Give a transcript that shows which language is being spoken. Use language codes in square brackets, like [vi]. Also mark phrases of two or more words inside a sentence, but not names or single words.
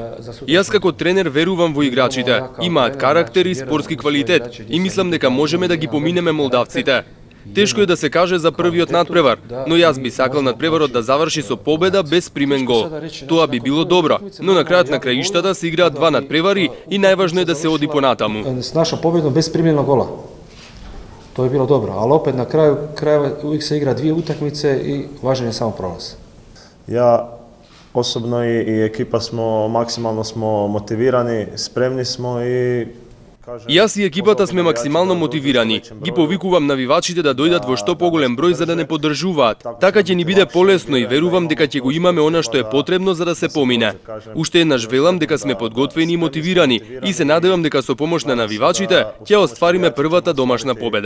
[mk] Јас како тренер верувам во играчите. Имаат карактер и спортски квалитет и мислам дека можеме да ги поминеме молдавците. Тешко е да се каже за првиот надпревар, но јас би сакал надпреварот да заврши со победа без примен гол. Тоа би било добро, но на крајот на краиштата се играат два надпревари и најважно е да се оди понатаму. [hr] С наша победа без применog gola. To je bilo dobro, ali opet na kraju krajeva uvijek se igra dvije utakmice i važan je samo prolaz. Ja osobno i ekipa smo maksimalno motivirani, spremni smo i [mk] Јас и екипата сме максимално мотивирани. Ги повикувам навивачите да дојдат во што поголем број за да не поддржуваат. Така ќе ни биде полесно и верувам дека ќе го имаме она што е потребно за да се помине. Уште еднаш велам дека сме подготвени и мотивирани и се надевам дека со помош на навивачите ќе оствариме првата домашна победа.